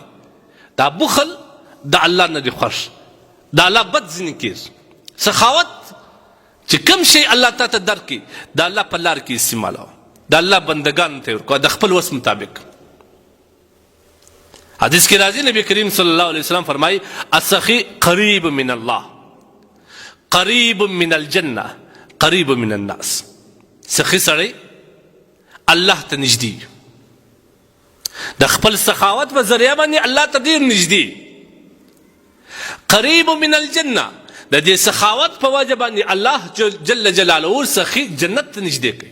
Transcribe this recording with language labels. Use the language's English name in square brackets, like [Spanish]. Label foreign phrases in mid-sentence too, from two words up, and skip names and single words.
[Pashto] دا بخل د الله نه دی خوښ، د الله بد ځینې کېږي. سخاوت چې کوم شی الله تا ته درکړي د الله په لار کې استعمالوه، د الله بندګانو ته ورکوه د خپل وس مطابق. حدیث کې راځي نبی کریم [Arabic] صلی الله علیه وسلم [Pashto] فرمایي [Arabic] السخي قریب من الله، قریب من الجنه، قریب من الناس. [Pashto] سخي سړی الله ته نږدې، د خپل سخاوت په ذریعه باندې الله ته ډېر نږدې. [Arabic] قریب من الجنه، [Pashto] د دې سخاوت په وجه باندې الله جل جلاله سخي جنت ته نږدې کوي.